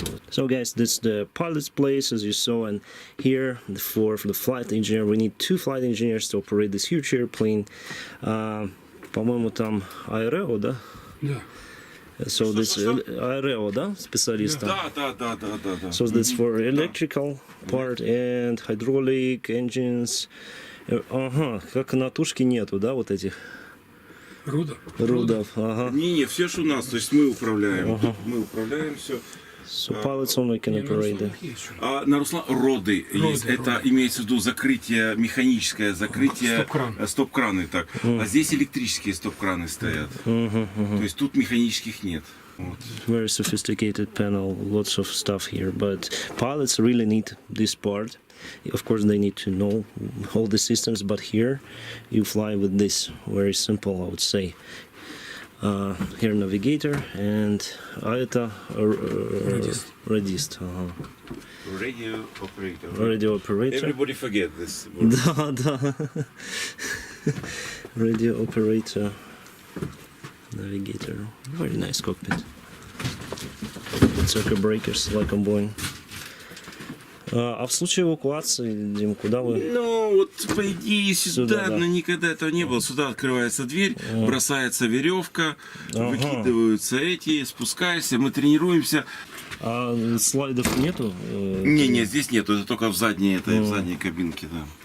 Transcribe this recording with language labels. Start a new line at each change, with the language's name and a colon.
English: So guys, this is the pilot's place as you saw, and here for the flight engineer we need 2 flight engineers to operate this huge airplane.
Russian: По-моему, там аэро, да? Да.
English: So this
Russian: аэро, да, специалиста? Да.
English: So this for electrical part and hydraulic engines.
Russian: Ага, как на тушке нету, да, вот этих? Рудов, ага. Не, все, что у нас, то есть мы управляем. Мы управляем все.
English: So pilots only can operate them.
Russian: На Руслан роды есть. Это имеется в виду закрытие, механическое закрытие, стоп-краны. Так. А здесь электрические стоп-краны стоят. То есть тут механических нет. Вот.
English: Very sophisticated panel, lots of stuff here, but pilots really need this part. Of course, they need to know all the systems, but here you fly with this. Very simple, I would say. Here navigator and это radist. Radio operator. Radio operator. Everybody forget this word.
Russian: Да.
English: Radio operator. Navigator. Very nice cockpit. Circuit breakers, like on Boeing.
Russian: А в случае эвакуации, Дим, куда вы? Ну, вот по идее сюда, да. но никогда этого не было. Сюда открывается дверь, бросается веревка, выкидываются эти, спускаешься, мы тренируемся. А слайдов нету? Не, здесь нету, это только в задней кабинке, да.